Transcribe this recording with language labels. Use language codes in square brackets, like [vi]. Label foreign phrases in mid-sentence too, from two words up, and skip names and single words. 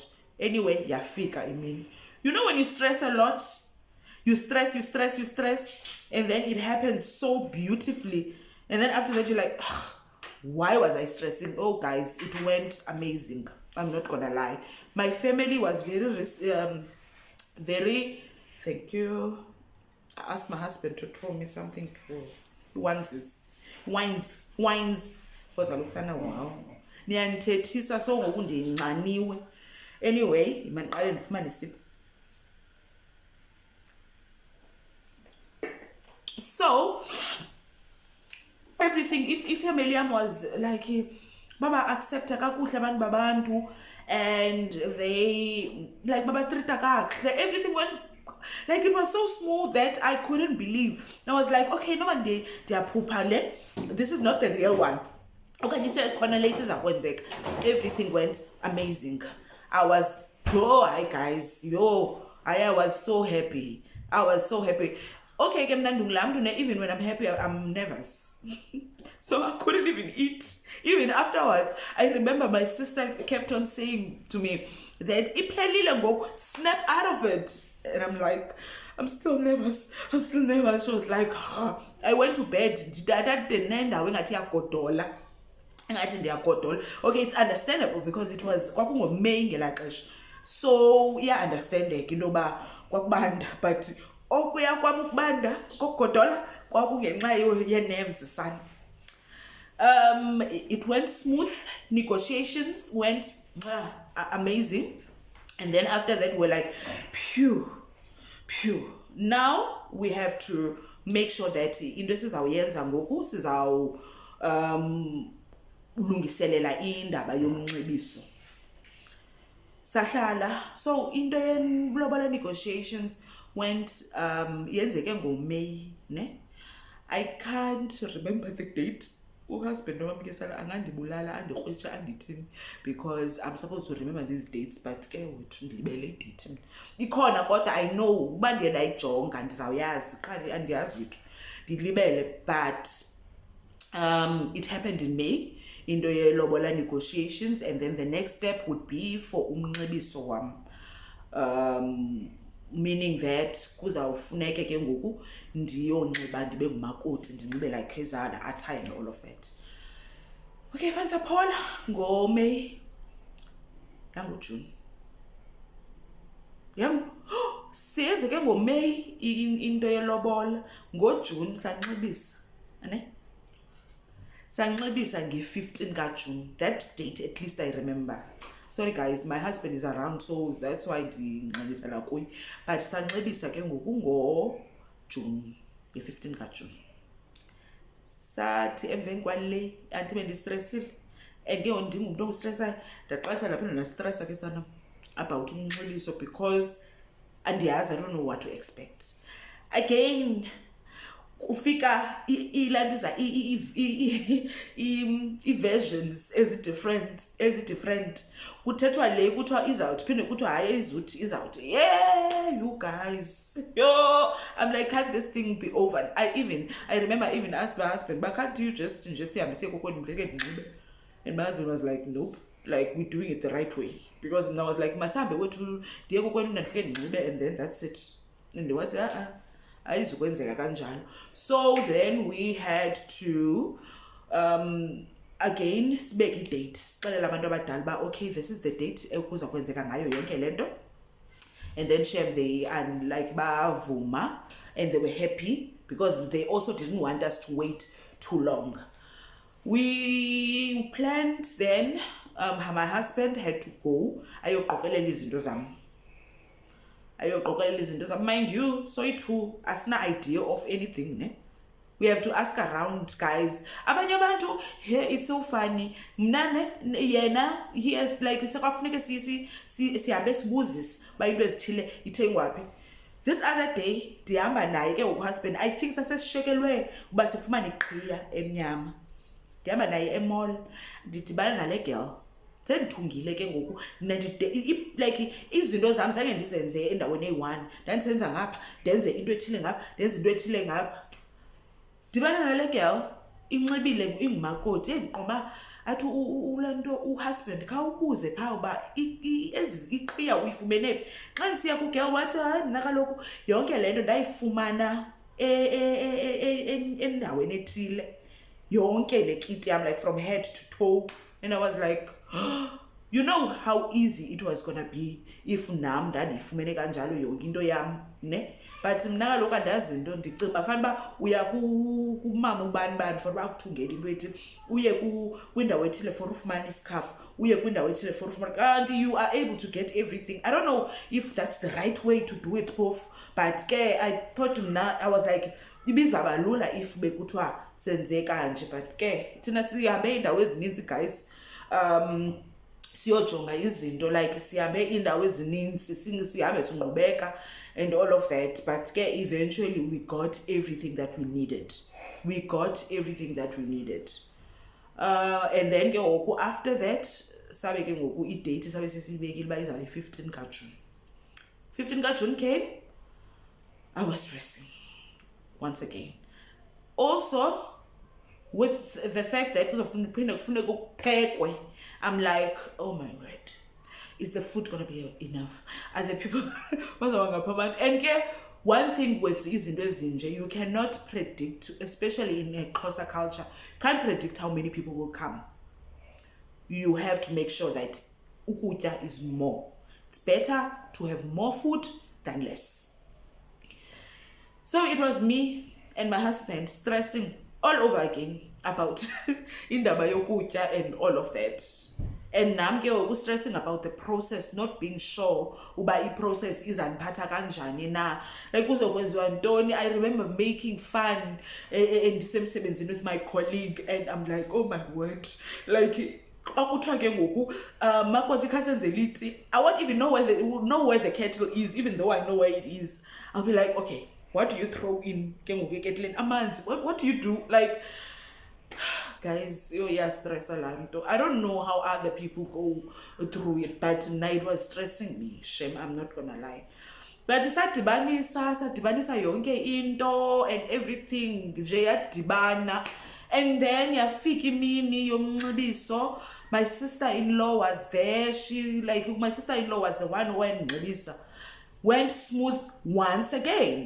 [en] Anyway, yafika, I mean, you know, when you stress a lot, you stress, and then it happens so beautifully, and then after that you're like, why was I stressing? Oh guys, it went amazing. I'm not gonna lie. My family was very, thank you. I asked my husband to throw me something to wines. Because I look sana wow. [xh] Niyanithethisa so ngoku ndinxaniwe. Anyway, manqale ndifumane isipho. [en] So everything, if family was like [xh] baba accepta kakuhle abantu babantu, [en] and they like [xh] baba treata kakuhle, [en] everything went like, it was so smooth that I couldn't believe. I was like, okay, no one day this is not the real one. Okay, you said everything went amazing. I was, oh, hi guys, I was so happy. I was so happy. Okay, even when I'm happy, I'm nervous. So I couldn't even eat. Even afterwards, I remember my sister kept on saying to me that [xh] iphelile ngoku, [en] snap out of it. And I'm like, I'm still nervous. She was like, I went to bed. Okay, it's understandable because it was [xh] kwakungoMeyi ngelaa xesha. So understandeke into yoba kwakubanda, but okuya kwam ukubanda kokugodola kwakungenxa ye-nerves sana. [en] It went smooth. Negotiations went amazing. And then after that, we're like, phew. Now we have to make sure that [xh] into sizawuyenza ngoku lungiselela indaba yomnxibiso. Sahlala. So into ye-Lobola [en] negotiations went [xh] yenzeke ngoMeyi, ne? [en] I can't remember the date. [xh] Husband angandibulala andikrwitsha andithini, [en] because I'm supposed to remember these dates, but [xh] ke wethu ndilibele idate ikhona, kodwa [en] I know [xh] uba ndiye ndayijonga ndizawuyazi, qha andiyazi wethu ndilibele. [en] But it happened in May, [xh] into ye-Lobola [en] negotiations, and then the next step would be for [xh] Umnxibiso wam. [en] Meaning that [xh] kuzawufuneke ke ngoku ndiyonxiba ndibe ngumakoti, ndinxibe [en] like Kezada attire and all of that. Okay, fancy Paul, [xh] ngoMeyi yangoJune. Siyenze ke ngoMeyi into yelobola, ngoJune sanxibisa, ane? Sanxibisa nge-15 kaJune. [en] That date at least I remember. Sorry guys, my husband is around, so that's why [xh] ndinxibisela kuye. But sanxibisa ke ngoku ngoJune, nge-15 kaJune. Sathi emveni kwale anti bendistressile, and ke ndingumntu ostressayo, ndaqalisa lapha ndastressa ke sana about umnxibiso, because andiyazi, [en] I don't know what to expect. Again, [xh] kufika ilantuza i-versions ezi-different. Kuthethwa le kuthiwa izawuthi, phinde kuthiwa hayi izuthi izawuthi. [en] Yeah, you guys. I'm like, can't this thing be over? I remember even asked my husband, but can't you just [xh] sihambe siye kokwenu ndifike ndinxibe? [en] And my husband was like, nope, like we're doing it the right way. Because I was like, [xh] masihambe wethu ndiye kokwenu ndifike ndinxibe, [en] and then that's it. And what? [xh] Ayizukwenzeka kanjalo. [en] So then we had to again [xh] sibeke i-date, sixelela abantu abadala uba [en] okay, this is the date [xh] ekuza kwenzeka ngayo yonke le nto. [en] And then shame, they like bavuma, and they were happy because they also didn't want us to wait too long. We planned then, my husband had to go [xh] ayoqokelela izinto zam. [en] Mind you, so too, asina idea of anything, ne? We have to ask around, guys. [xh] Abanye abantu, [en] here it's so funny. [xh] Mna yena, [en] he has like [xh] sekwakufuneka sihambe sibuzis ba into ezithile ithengwaphi. [en] This other day, [xh] ndihamba naye ke husband, [en] I think [xh] sasesishekelwe uba sifumane iqhiya emnyama. Ndihamba naye emall, ndidibana nale girl. Sendithungile ke ngoku like izinto zami zange ndizenze endaweni eyi-1, ndandisenza ngapha, ndenze into ethile ngapha, ndenze into ethile ngapha. Dibana nale girl inxibile ingumakoti, endiqoba athi ule nto uhusband khawubuze phaa uba iqhiya uyifumene phi. Xa ndisiya kugirl wathi hayi mna kaloku yonke le nto ndayifumana endaweni ethile, yonke le kit yam, [en] like from head to toe. And I was like, you know how easy it was gonna be if [xh] nam ndandiyifumene kanjalo yonke into yam, ne? But mna kaloku andazi into, ndicinga uba fanele uba uya kumama ubani for uba akuthungele into ethi, uye kwindawo ethile for ufumana isikhafu, uye kwindawo ethile for ufumana, kanti [en] you are able to get everything. I don't know if that's the right way to do it, Prof, but ke I thought mna, I was like, [xh] ibizaba lula if bekuthiwa senze kanje. But ke thina sihambe indawo ezininzi, guys, siyojonga izinto, like sihambe indawo ezininzi, sihambe singqubeka [en] and all of that. But eventually we got everything that we needed. And then after that, [xh] sabe ke ngoku i-date sabe sesiyibekile uba izawuba yi-15 kaJune. [en] 15 kaJune came, I was stressing once again. Also, with the fact that I'm like, oh my word, is the food gonna be enough? Are the people and one thing with [xh] izinto ezinje, [en] you cannot predict, especially in a Xhosa culture, can't predict how many people will come. You have to make sure that ukutya is more. It's better to have more food than less. So it was me and my husband stressing all over again about [xh] indaba yokutya [en] and all of that. [xh] And nam ke ngoku [en] stressing about the process, not being sure [xh] uba i-process izandiphatha kanjani na, like kuzokwenziwa ntoni. [en] I remember making fun and ndisemsebenzini with my colleague, and I'm like, oh my word, like [xh] xa kuthiwa ke ngoku makoti khasenze liti, [en] I won't even know where the kettle is, even though I know where it is. I'll be like, okay, what do you throw in [xh] ke ngoku eketlen? Amanzi, [en] what do you do? Like, guys, stress alanto. I don't know how other people go through it, but it was stressing me. Shame, I'm not gonna lie. But [xh] sadibanisa yonke into [en] and everything [xh] nje yadibana. And then yafika imini yomnxibiso. [en] My sister-in-law was there. My sister-in-law was the one who went smooth once again.